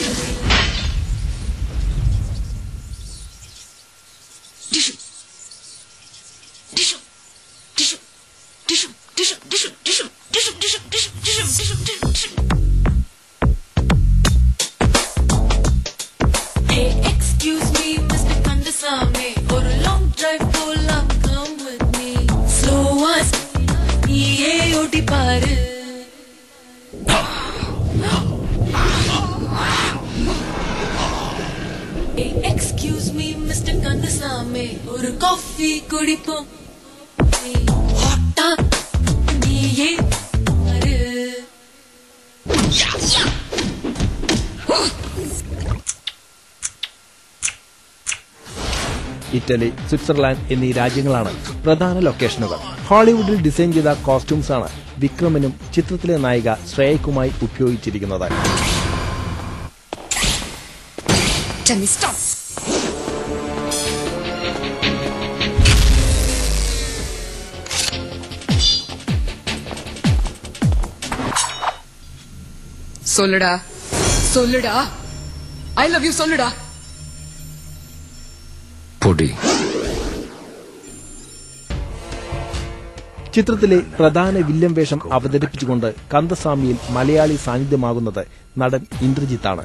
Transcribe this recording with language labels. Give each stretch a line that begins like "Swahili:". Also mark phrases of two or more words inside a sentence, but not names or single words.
English: டிஷு டிஷு டிஷு டிஷு டிஷு டிஷு டிஷு டிஷு டிஷு டிஷு டிஷு டிஷு Hey, excuse me, Mr. Kandasamy, for a long drive போலாம், come with me. Slow us,
Tamil: நீயே ஓட்டி பாரு.
English: Hey, excuse me, Mr.
Tamil: Kandasamy, ஒரு காஃபி குடிப்போம். ஹாட்டா நீயே பாரு.
Malayalam: ഇറ്റലി, സ്വിറ്റ്സർലാൻഡ് എന്നീ രാജ്യങ്ങളാണ് പ്രധാന ലൊക്കേഷനുകൾ. ഹോളിവുഡിൽ ഡിസൈൻ ചെയ്ത കോസ്റ്റ്യൂംസാണ് വിക്രമിനും ചിത്രത്തിലെ നായിക ശ്രേയയ്ക്കുമായി ഉപയോഗിച്ചിരിക്കുന്നത്.
Tamil: சொல்லுடா சொல்லுடா
English: I love you
Tamil: சொல்லுடா.
Malayalam: പൊടി. ചിത്രത്തിലെ പ്രധാന വില്ലൻ വേഷം അവതരിപ്പിച്ചുകൊണ്ട് കന്ദസാമിയിൽ മലയാളി സാന്നിധ്യമാകുന്നത് നടൻ ഇന്ദ്രജിത്താണ്.